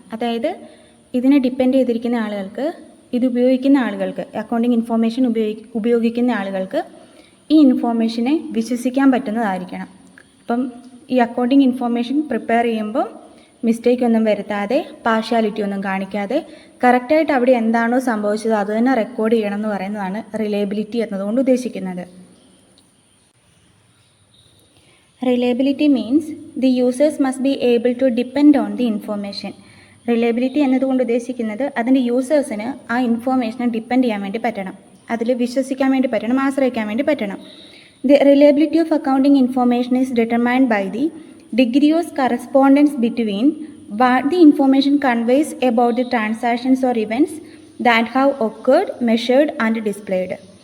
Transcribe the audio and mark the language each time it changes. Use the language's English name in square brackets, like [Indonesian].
[Malayalam] അതായത് ഇതിനെ ഡിപ്പെൻഡ് ചെയ്തിരിക്കുന്ന ആളുകൾക്ക്, ഇത് ഉപയോഗിക്കുന്ന ആളുകൾക്ക്, അക്കൗണ്ടിങ് ഇൻഫോർമേഷൻ ഉപയോഗിക്കുന്ന ആളുകൾക്ക് ഈ ഇൻഫോർമേഷനെ വിശ്വസിക്കാൻ പറ്റുന്നതായിരിക്കണം. അപ്പം ഈ അക്കൗണ്ടിങ് ഇൻഫോർമേഷൻ പ്രിപ്പയർ ചെയ്യുമ്പോൾ മിസ്റ്റേക്ക് ഒന്നും വരുത്താതെ, പാർഷ്യാലിറ്റി ഒന്നും കാണിക്കാതെ, കറക്റ്റായിട്ട് അവിടെ എന്താണോ സംഭവിച്ചത് അത് തന്നെ റെക്കോർഡ് ചെയ്യണം എന്ന് പറയുന്നതാണ് റിലയബിലിറ്റി എന്നതുകൊണ്ട് ഉദ്ദേശിക്കുന്നത്. [English] Reliability means the users must be able to depend on the information. [Malayalam] Reliability എന്നതുകൊണ്ട് ഉദ്ദേശിക്കുന്നത് അതിൻ്റെ യൂസേഴ്സിന് ആ ഇൻഫോർമേഷനെ ഡിപ്പെൻഡ് ചെയ്യാൻ വേണ്ടി പറ്റണം, അതിൽ വിശ്വസിക്കാൻ വേണ്ടി പറ്റണം, ആശ്രയിക്കാൻ വേണ്ടി പറ്റണം. [English] The reliability of accounting information is determined by the degree of correspondence between what the information conveys about the transactions or events that have occurred, measured and displayed.